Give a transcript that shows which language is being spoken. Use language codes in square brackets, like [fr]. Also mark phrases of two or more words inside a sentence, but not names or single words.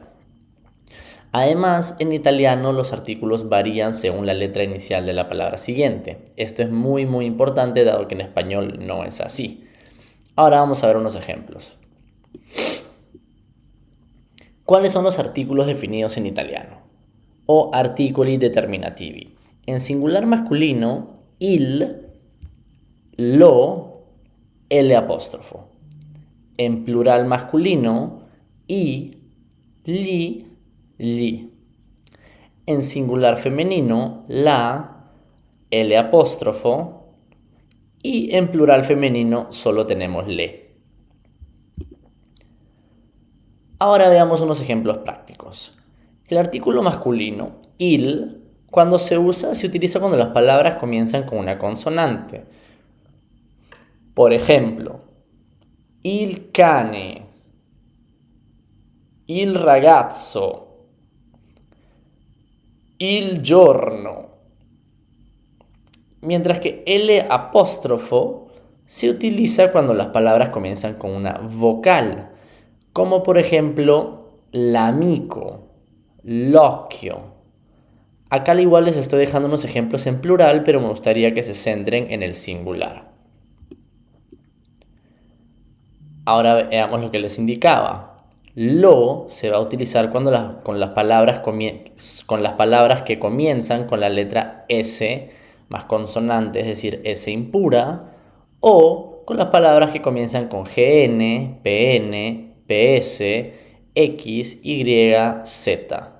[es] Además, en italiano los artículos varían según la letra inicial de la palabra siguiente. Esto es muy importante dado que en español no es así. Ahora vamos a ver unos ejemplos. ¿Cuáles son los artículos definidos en italiano? [it] O articoli determinativi. [es] En singular masculino, [it] il, lo, [es] el apóstrofo. En plural masculino, [it] i, li, gli. [es] En singular femenino, la, el apóstrofo. Y en plural femenino solo tenemos le. Ahora veamos unos ejemplos prácticos. El artículo masculino, il, cuando se usa, se utiliza cuando las palabras comienzan con una consonante. Por ejemplo, [it] il cane, il ragazzo, il giorno. [es] Mientras que el apóstrofo se utiliza cuando las palabras comienzan con una vocal, como por ejemplo [it] l'amico, l'occhio. [es] Acá al igual les estoy dejando unos ejemplos en plural, pero me gustaría que se centren en el singular. Ahora veamos lo que les indicaba. Lo se va a utilizar con las palabras que comienzan con la letra S más consonante, es decir, S impura, o con las palabras que comienzan con GN, PN, PS, X, Y, Z.